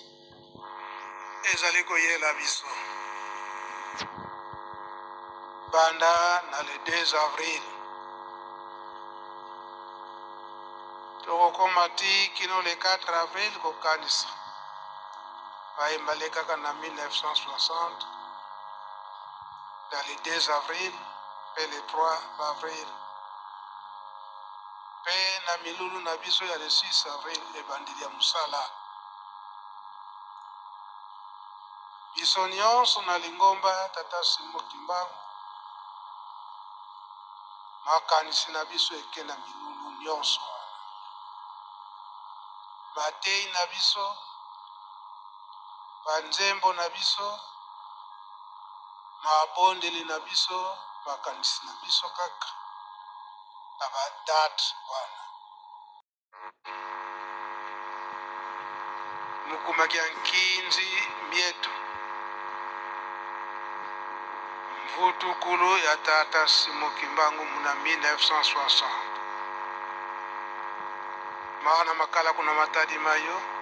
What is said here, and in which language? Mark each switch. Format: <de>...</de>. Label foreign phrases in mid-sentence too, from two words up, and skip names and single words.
<ln>Ezali ko yela biso. Banda na</ln> <fr>le 2 avril.</fr> <ln>Toko mati kino</ln> <fr>le 4 avril</fr> <ln>ko kanisa. Baimbaleka kana 1960.</ln> <fr>Dans le 2 avril, et le 3 avril.</fr> <ln>Pe na milulu na biso ya</ln> <fr>le 6 avril</fr> <ln>e bandili ya musala. Biso nyonso na lingomba tata Simo Kimbangu. Makanisi na biso eke na milulu nyonso. Matei na biso, banzembo na biso, mabondeli na biso, makanisi na biso kaka. Abadat wana.</ln> <kg>Mukumakia nkinzi mietu. Mvutu kulu ya tata Simo Kimbangu muna 1960. Maana makala kuna matadi mayo.</kg>